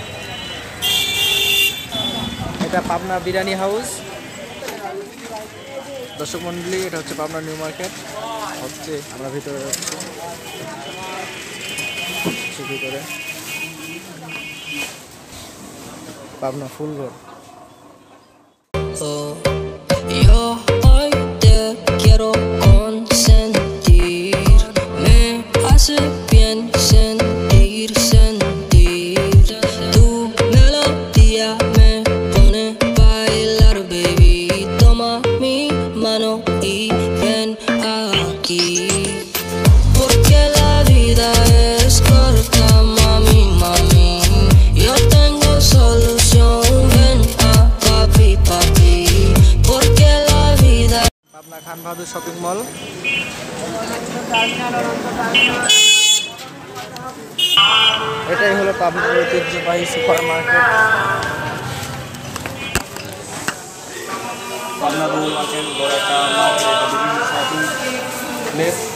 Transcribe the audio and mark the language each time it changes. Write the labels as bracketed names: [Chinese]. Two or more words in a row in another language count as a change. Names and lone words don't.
[Bangla] এটা পাবনা বিরিয়ানি হাউস। দর্শক মন্ডলী, এটা হচ্ছে পাবনা নিউ মার্কেট হচ্ছে। আমরা ভিতরে যাচ্ছি, ভিতরে পাবনা ফুল রোড। [Spanish] Yo hoy te quiero consentir, me hace bien sentir, tu melodía me pone a bailar, baby, toma mi mano y ven aquí, porque la vida es corta, mami, mami, yo tengo solución, ven a papi, papi, porque la vida। [Bangla] পাবনা খান বাহাদুর শপিং মল। এটাই হলো পাবনার ঐতিহ্যবাহী [English] super market. [Bangla] পাবনা রুল মার্কেট বড় একটা মার্কেট, এটা বিভিন্ন [English] shopping place.